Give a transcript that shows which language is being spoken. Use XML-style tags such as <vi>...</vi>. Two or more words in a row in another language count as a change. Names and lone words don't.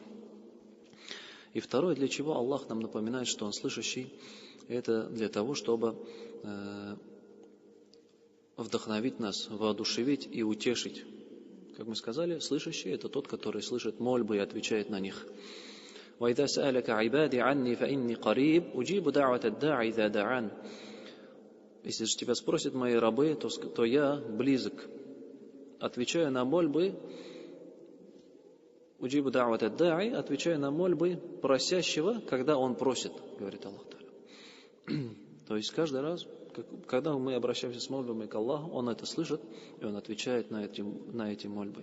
<ru>И второе, для чего Аллах нам напоминает, что Он слышащий, это для того, чтобы вдохновить нас, воодушевить и утешить. Как мы сказали, слышащий – это тот, который слышит мольбы и отвечает на них.</ru> <ar>وَإِذَا سَأَلَكَ عِبَادِي عَنِّي فَإِنِّي قَرِيبٌ أُجِيبُ دَعْوَةَ الدَّاعِ إِذَا دَعَانِ.</ar> <ru>Если же тебя спросят мои рабы, то я близок. Отвечаю на мольбы,</ru> <ar>«أجيب دعوة الداع»,</ar> <ru>отвечаю на мольбы просящего, когда он просит, говорит Аллах Та'аля. То есть каждый раз, когда мы обращаемся с мольбами к Аллаху, Он это слышит, и Он отвечает на эти мольбы.</ru>